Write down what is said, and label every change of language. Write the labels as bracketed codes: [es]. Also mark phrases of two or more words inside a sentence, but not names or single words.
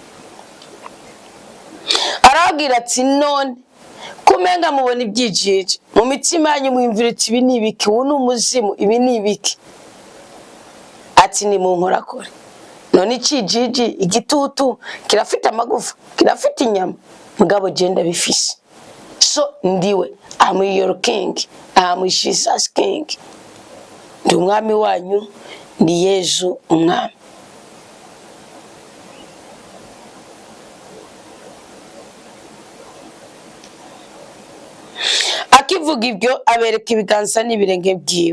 [rn] Aragira ati none kumenga mubona ibyijiji mu mitima yanyu, mwimvira iti ibi ni ibiki, ubu ni umuzimu, ibi ni ibiki. Ati ni mu nkorakore. None icijiji, igitutu kirafite amagufa, kirafite inyama, mugabo genda bifise. [en] So ndiwe, I'm your king, I'm Jesus king. [rn] Ndi umwami wanyu, ni Yesu umwami. Akivuga ibyo abereka ibiganza n'ibirenge byiwe.